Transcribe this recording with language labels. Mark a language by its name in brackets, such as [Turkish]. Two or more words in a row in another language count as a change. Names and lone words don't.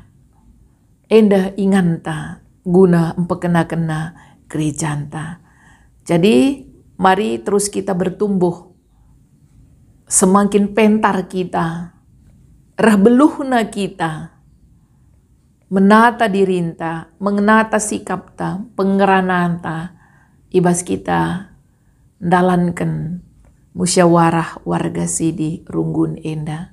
[Batak Karo] Enda inganta guna empekena-kena gerejanta. [Indonesian] Jadi mari terus kita bertumbuh. [Batak Karo] Semakin pentar kita, rahbeluhna kita, menata dirinta, mengenata sikap ta, pengeranan ta, ibas kita dalankan musyawarah warga sidi Runggun enda.